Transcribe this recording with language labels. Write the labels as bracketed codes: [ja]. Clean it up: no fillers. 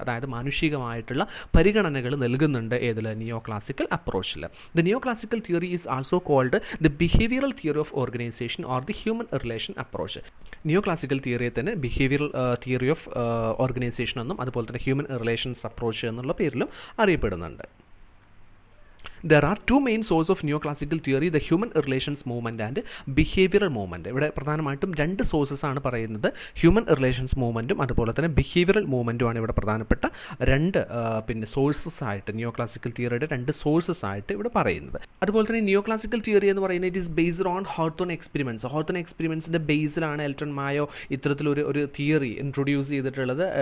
[ml] അതായത് മാനുഷികമായിട്ടുള്ള പരിഗണനകൾ നൽകുന്നുണ്ട് ഏതിൽ, നിയോ classical അപ്രോച്ചിൽ. [en] The neoclassical theory is also called the behavioural theory of organisation or the human relation approach. [ml] Neo classical തിയറിയെ തന്നെ behavioural theory of organisation എന്നും അതുപോലെ തന്നെ ഹ്യൂമൻ റിലേഷൻസ് അപ്രോച്ച് എന്നുള്ള പേരിലും അറിയപ്പെടുന്നുണ്ട്. [en] There are two main sources of neoclassical theory, the human relations movement and behavioral movement. [ml] ഇവിടെ പ്രധാനമായിട്ടും രണ്ട് സോഴ്സസ് ആണ് പറയുന്നത്, ഹ്യൂമൻ റിലേഷൻസ് മൂവ്മെൻറ്റും അതുപോലെ തന്നെ ബിഹേവിയറൽ മൂവ്മെൻറ്റും ആണ് ഇവിടെ പ്രധാനപ്പെട്ട രണ്ട് പിന്നെ സോഴ്സസ് ആയിട്ട്, നിയോ ക്ലാസിക്കൽ തിയറിയുടെ രണ്ട് സോഴ്സസ് ആയിട്ട് ഇവിടെ പറയുന്നത്. അതുപോലെ തന്നെ നിയോ ക്ലാസിക്കൽ തിയറി എന്ന് പറയുന്നത് [en] it is based on [ml] ഹോർത്തോൺ എക്സ്പെരിമെൻറ്റ്സിൻ്റെ ബേസിലാണ് എൽട്ടൺ മായോ ഇത്തരത്തിലൊരു തിയറി ഇൻട്രൊഡ്യൂസ് ചെയ്തിട്ടുള്ളത്.